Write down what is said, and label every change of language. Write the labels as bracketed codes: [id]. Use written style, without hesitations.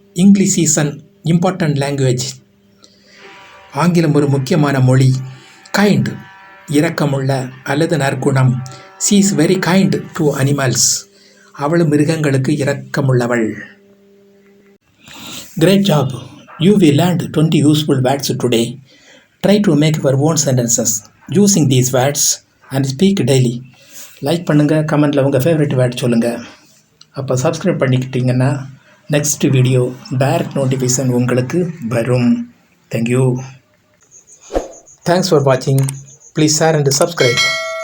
[en] English is an important language. [ta] ஆங்கிலம் ஒரு முக்கியமான மொழி. [en] kind, [ta] இரக்கமுள்ள அல்லது நற்குணம். [en] She is very kind to animals. [ta] அவள் மிருகங்களுக்கு இரக்கமுள்ளவள். [en] Great job! You will learn 20 useful words today. Try to make your own sentences using these words and speak daily. [ta] Like பண்ணுங்கள், கமெண்டில் உங்கள் ஃபேவரட் வேர்ட் சொல்லுங்கள். அப்போ subscribe பண்ணிக்கிட்டிங்கன்னா next video direct notification உங்களுக்கு வரும். [en] Thank you. Thanks for வாட்சிங். Please share and subscribe.